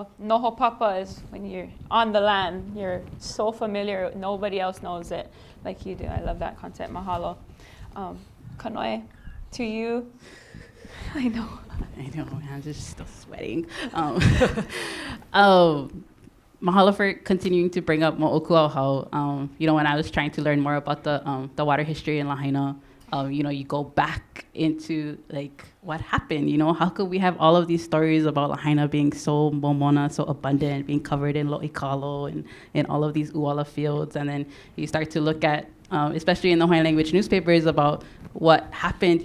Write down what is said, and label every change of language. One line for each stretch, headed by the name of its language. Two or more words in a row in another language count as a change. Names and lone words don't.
Hawaiian: Noho papa
English: is when you're on the land, you're so familiar, nobody else knows it like you do. I love that concept. Mahalo. Kanoe, to you. I know, man, I'm just still sweating. Mahalo for continuing to bring up moʻokūʻauhau. When I was trying to learn more about the water history in Lahaina, you go back into like what happened. How could we have all of these stories about Lahaina being so momona, so abundant, being covered in loʻikalo and in all of these uala fields, and then you start to look at, especially in the Hawaiian language newspapers, about what happened.